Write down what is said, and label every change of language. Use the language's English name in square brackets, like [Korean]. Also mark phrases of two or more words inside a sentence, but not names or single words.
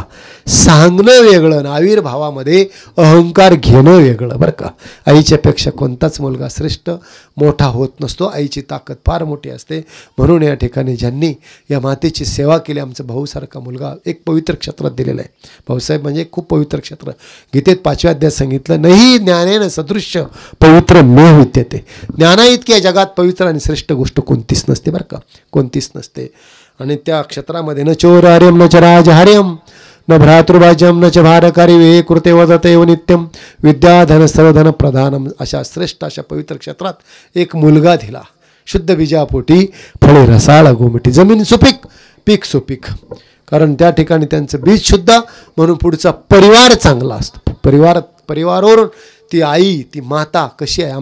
[Marathi] सांगणं वेगळं, आविर्भावामध्ये अहंकार घेणं वेगळं बरं का. आईच्यापेक्षा कोणताच मुलगा श्रेष्ठ मोठा होत नसतो. आईची ताकद फार मोठी असते. म्हणून या ठिकाणी ज्यांनी या मातेची सेवा केली, आमचा भाऊसारखा मुलगा एक पवित्र क्षेत्रात दिलेला आहे. भाऊसाहेब म्हणजे खूप पवित्र क्षेत्र. गीतेत 5व्या अध्यायात सांगितलं, [Sanskrit] नाही ज्ञानेन सदृश्य पवित्र न विद्यते. [Marathi] ज्ञाना इतकी या जगात पवित्र आणि श्रेष्ठ गोष्ट कोणतीच नसते बरं का, कोणतीच नसते. आणि त्या क्षेत्रामध्ये [Sanskrit] न चोरार्यम न च राजहार्यम न भ्रातृभाज्यम न च भारकारी वे कृते वदते व नित्यम विद्याधन सर्वधन प्रधानम. [Marathi] अशा श्रेष्ठ अशा पवित्र क्षेत्रात एक मुलगा दिला. शुद्ध बीजापोटी फळे रसाळ गोमिठी. जमीन सुपीक, पीक सुपीक. कारण त्या ठिकाणी त्यांचं बीज शुद्ध, म्हणून पुढचा परिवार चांगला असतो. परिवारावरून ती आई, ती माता कशी आहे.